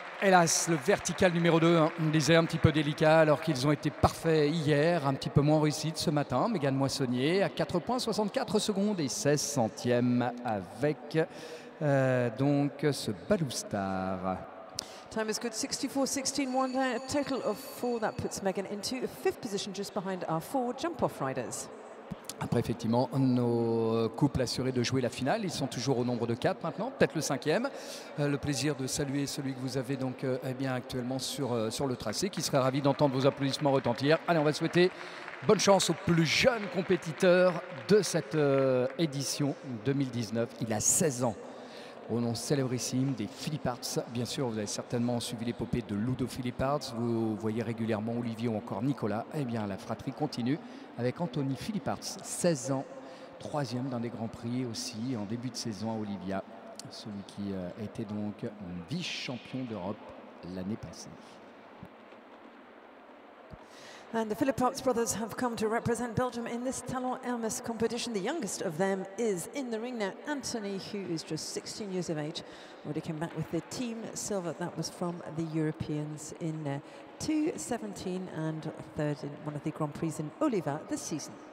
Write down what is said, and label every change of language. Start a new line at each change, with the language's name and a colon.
French: Hélas, le vertical numéro 2, on disait un petit peu délicat alors qu'ils ont été parfaits hier, un petit peu moins réussite ce matin. Megan Moissonnier à 4 points, 64 secondes et 16 centièmes avec donc ce Baloustar.
English: Time is good, 64.16, one down, a total of 4. That puts Megan into a 5th position just behind our 4 jump-off riders.
French: Après, effectivement, nos couples assurés de jouer la finale. Ils sont toujours au nombre de 4 maintenant, peut-être le 5e. Le plaisir de saluer celui que vous avez donc eh bien, actuellement sur le tracé, qui serait ravi d'entendre vos applaudissements retentir. Allez, on va souhaiter bonne chance au plus jeune compétiteur de cette édition 2019. Il a 16 ans. Au nom célébrissime des Philipparts. Bien sûr, vous avez certainement suivi l'épopée de Ludo Philipparts. Vous voyez régulièrement Olivier ou encore Nicolas. Eh bien, la fratrie continue avec Anthony Philipparts, 16 ans, 3e dans des Grands Prix aussi en début de saison à Olivia. Celui qui a été donc vice-champion d'Europe l'année passée.
English: And the Philipparts brothers have come to represent Belgium in this Talon Hermes competition. The youngest of them is in the ring now. Anthony, who is just 16 years of age, already came back with the team silver. That was from the Europeans in 2017 and third in one of the Grand Prix in Oliva this season.